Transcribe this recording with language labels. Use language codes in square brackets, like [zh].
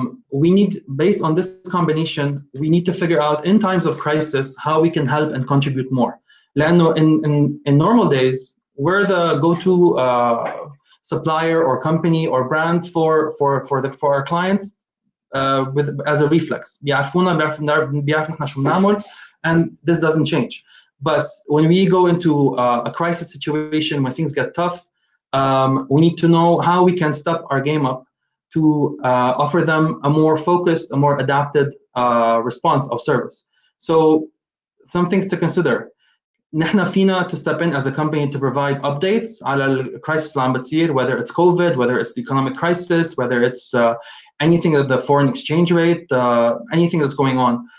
[en] We need, based on this combination, we need to figure out in times of crisis how we can help and contribute more. لأنه in normal days, we're the go-to supplier or company or brand for our clients as a reflex. [ar] بيعرفونا بيعرف نحن شو بنعمل, [en] and this doesn't change. But when we go into a crisis situation, when things get tough, we need to know how we can step our game up to offer them a more focused, a more adapted response of service. So some things to consider. [ar] نحن فينا [en] to step in as a company to provide updates [ar] على الكرايسيس اللي عم بتصير, [en] whether it's COVID, whether it's the economic crisis, whether it's anything at the foreign exchange rate, anything that's going on.